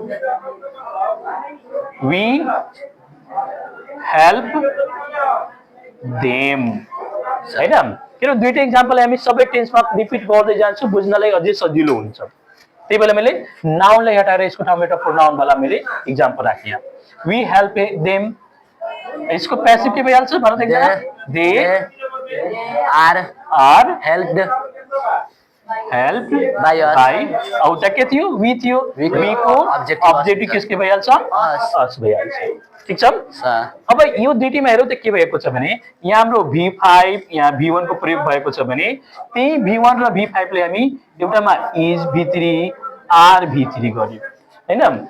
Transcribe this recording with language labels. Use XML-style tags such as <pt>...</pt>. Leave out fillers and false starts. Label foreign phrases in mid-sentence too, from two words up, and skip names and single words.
<en>we help them हैन।</en> <ne>किन दुईटै इक्जाम्पल हामी सबै टेन्समा रिपिट गर्दै जान्छु, बुझ्नलाई अझै सजिलो हुन्छ। त्यही भएर मैले नाउनलाई हटाएर यसको ठाउँमा एउटा प्रोनाउन वाला मैले इक्जाम्पल राखेँ।</ne> <en>we help them,</en> <ne>इसको पैसिव के भइहाल्छ भन त एकजना?</ne> <en>they are हेल्प्ड हेल्प बाई</en> <ne>औ त के थियो? वी थियो। वी को अब्जेक्टिभ केसके भइहाल्छ? अस भइहाल्छ, ठिक छ। अब यो दुईटैमा हेरौँ त के भएको छ भने यहाँ हाम्रो V5 यहाँ V1 को प्रयोग भएको छ भने त्यही V1 र V5 ले हामी एउटामा इज V3 आर V3 गर्यौँ हैन।</ne>